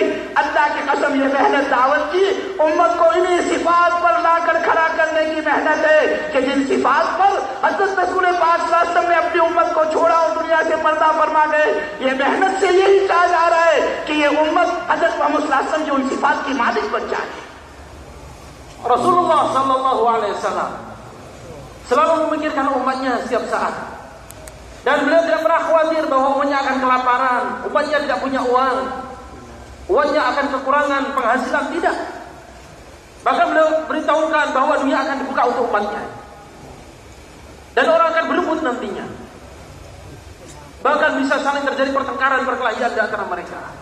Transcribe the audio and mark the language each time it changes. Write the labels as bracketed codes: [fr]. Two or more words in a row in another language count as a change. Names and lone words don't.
[ur] اللہ کی قسم یہ محنت دعوت کی امت کو انہی صفات پر لا کر کھڑا کرنے کی محنت ہے کہ جن صفات پر حضرت رسول پاک [ar] صلی اللہ علیہ وسلم [ur] نے اپنی امت کو چھوڑا اور دنیا سے پردہ فرما گئے۔ یہ محنت سے یہی کہا جا رہا ہے کہ یہ امت حضرت محمد [ar] صلی اللہ علیہ وسلم [ur] کی ان صفات کی مالک بن جائے۔ [id] Rasulullah [ar] صلى الله عليه وسلم [id] selalu memikirkan umatnya setiap saat, dan beliau tidak pernah khawatir bahwa umatnya akan kelaparan, umatnya tidak punya uang, umatnya akan kekurangan penghasilan, tidak. Bahkan beliau beritahukan bahwa dunia akan dibuka untuk umatnya dan orang akan berebut nantinya, bahkan bisa saling terjadi pertengkaran, perkelahian di antara mereka.